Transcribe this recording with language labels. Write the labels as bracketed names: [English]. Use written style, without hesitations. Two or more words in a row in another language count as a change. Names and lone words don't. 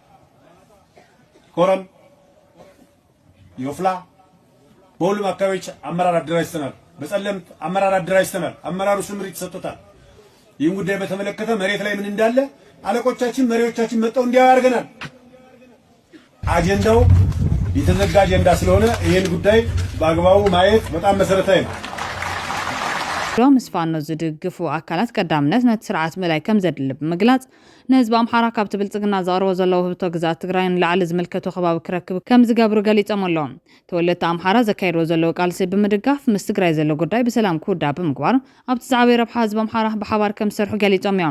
[Amharic] ኮረም የወፍላ በሁሉም አካባቢዎች አመራር አደራጅተናል በጸለምት አመራር አደራጅተናል አመራሩ ስምሪት ሰጥቶታል ይህን ጉዳይ በተመለከተ መሬት ላይ ምን እንዳለ አለቆቻችን መሪዎቻችን መጣው እንዲያርገናል አጀንዳው የተዘጋ አጀንዳ ስለሆነ ይሄን ጉዳይ በአግባቡ ማየት በጣም መሰረታዊ ነው [Tigrinya] ምስፋኖ ዝድግፉ አካላት ቀዳምነት ነት ስርዓት መላይ ከም ዘድልብ መግላጽ ነህዝብ አምሓራ ካብ ትብልጽግና ዘቅርቦ ዘለው ህብቶ ግዛት ትግራይን ላዕሊ ዝምልከቱ ከባቢ ክረክብ ከም ዝገብሩ ገሊጾም ኣለዎም ተወለድቲ አምሓራ ዘካይድዎ ዘለው ቃልሲ ብምድጋፍ ምስ ትግራይ ዘሎ ጉዳይ ብሰላም ክውዳእ ብምግባር ኣብቲ ዛዕበይ ረብሓ ህዝቢ አምሓራ ብሓባር ከም ዝሰርሑ ገሊጾም እዮም